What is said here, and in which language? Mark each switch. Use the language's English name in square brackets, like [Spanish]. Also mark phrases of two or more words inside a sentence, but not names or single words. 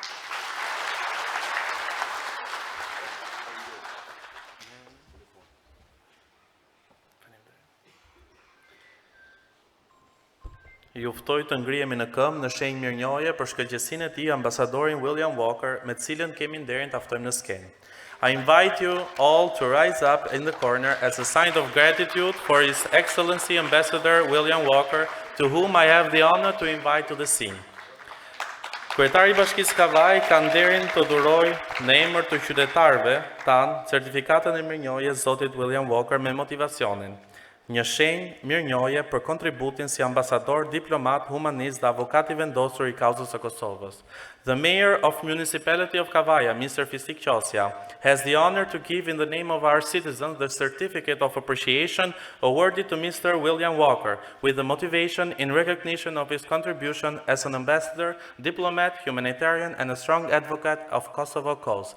[Albanian] Ju ftoj të ngrihemi në këmbë në shenjë mirënjohje për shkëlqësinë e tij ambasadorin William Walker, me të cilën kemi nderin ta ftojmë në skenë. [English] I invite you all to rise up in the corner as a sign of gratitude for His Excellency Ambassador William Walker, to whom I have the honor to invite to the scene. [Albanian] Kryetari i Bashkisë Kavaj ka nderin të dhuroj në emër të qytetarëve tanë certifikatën e mirënjohjes Zotit William Walker me motivacionin. Një shenjë mirënjohje për kontributin si ambasador, diplomat, humanist dhe avokat i vendosur i kauzës së Kosovës. [English] The Mayor of Municipality of Kavaja, Mr. Fisik Qosja, has the honor to give in the name of our citizens the certificate of appreciation awarded to Mr. William Walker, with the motivation in recognition of his contribution as an ambassador, diplomat, humanitarian, and a strong advocate of Kosovo cause.